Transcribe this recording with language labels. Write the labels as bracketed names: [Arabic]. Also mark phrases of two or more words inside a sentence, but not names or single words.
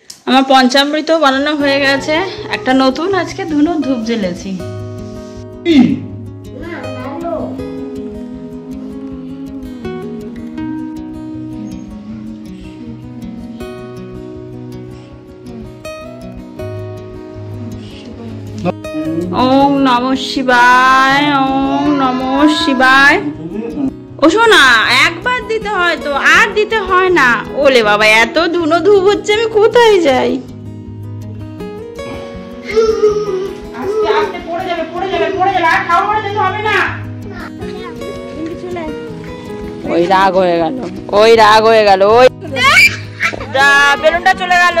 [Bangla] আমার পঞ্চামৃত বানানো হয়ে গেছে। একটা নতুন আজকে ধুনো ধূপ জ্বেলেছি। [Sanskrit] ওম নমঃ শিবায়, ওম নমঃ শিবায়। [Bangla] ও শোনা, একবার দিতে হয় তো, আর দিতে হয় না। ওলে বাবা, এত ধুনো ধূপ হচ্ছে, আমি কোথায় যাই? ওই রাগ হয়ে গেল, ওই রাগ হয়ে গেল, ওই বেলুনটা চলে গেল।